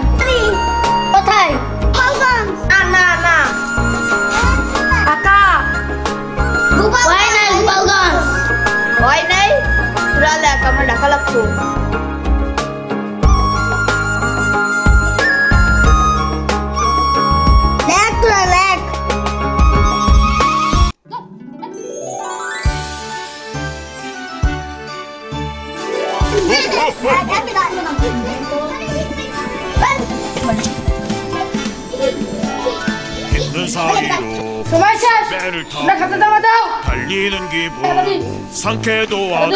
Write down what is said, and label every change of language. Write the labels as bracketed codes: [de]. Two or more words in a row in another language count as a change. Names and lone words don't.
[bn] কোথায়? না না না কাকা, হয় নাই গোপালগঞ্জ। হয় নাই? তোরা দেখ, আমার ঢাকা লাগতো। দেখ তোরা দেখ। [ko] 힘든 사이로 배를 타고 달리는 기분 상쾌도 하다.